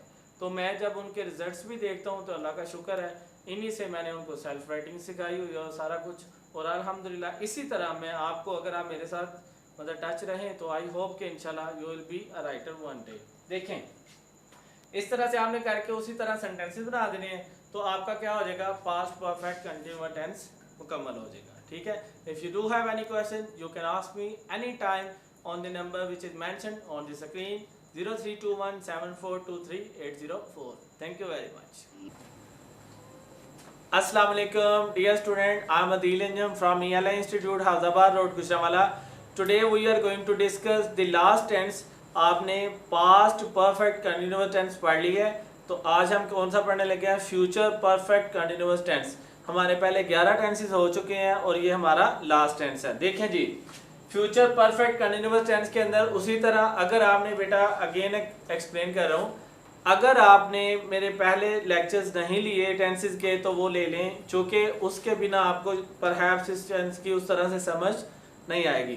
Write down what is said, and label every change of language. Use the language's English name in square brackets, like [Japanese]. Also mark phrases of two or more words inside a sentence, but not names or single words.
[Urdu] تو میں جب ان کے رزلٹس بھی دیکھتا ہوں تو اللہ کا شکر ہے، انہی سے میں نے ان کو [English] self writing [Urdu] سکھائی ہوئی اور سارا کچھ، اور الحمدللہ اسی طرح میں آپ کو، اگر آپ میرے ساتھ مطلب ٹچ رہیں تو [English] I hope [Urdu] کہ ان شاء اللہ [English] you will be a writer one day. [Urdu] دیکھیں، اس طرح سے آپ نے کر کے اسی طرح سینٹینسز بنا دینے ہیں، تو آپ کا کیا ہو جائے گا, [English] past perfect continuous tense [Urdu] مکمل ہو جائے گا، ٹھیک ہے. [English] if you do have any question you can ask me any time on the number which is mentioned on the screen, 0321742384. Thank you very much. Assalamu alaikum dear student, I am Adil Anjam from ELI Institute, Hyderabad Road, Gujranwala. Today we are going to discuss the last tense. [Urdu] آپ نے [English] past perfect continuous tense [Urdu] پڑھ لی ہے، تو آج ہم کون سا پڑھنے لگے ہیں, [English] future perfect continuous tense। [Urdu] ہمارے پہلے 11 ٹینسز ہو چکے ہیں اور یہ ہمارا [English] last tense [Urdu] ہے. دیکھیں جی, [English] future perfect continuous tense [Urdu] کے اندر اسی طرح، اگر آپ نے بیٹا [English] again explain [Urdu] کر رہا ہوں، اگر آپ نے میرے پہلے لیکچرز نہیں لیے ٹینسز کے تو وہ لے لیں، چونکہ اس کے بغیر آپ کو پرہیپس اس ٹینس کی اس طرح سے سمجھ نہیں آئے گی.